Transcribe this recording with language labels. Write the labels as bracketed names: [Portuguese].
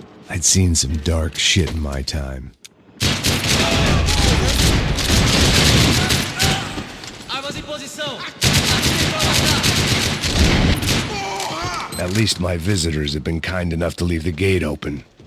[English] I'd seen some dark shit in my time. [Portuguese] Armas em posição! Atirem para matar! [English] At least my visitors have been kind enough to leave the gate open.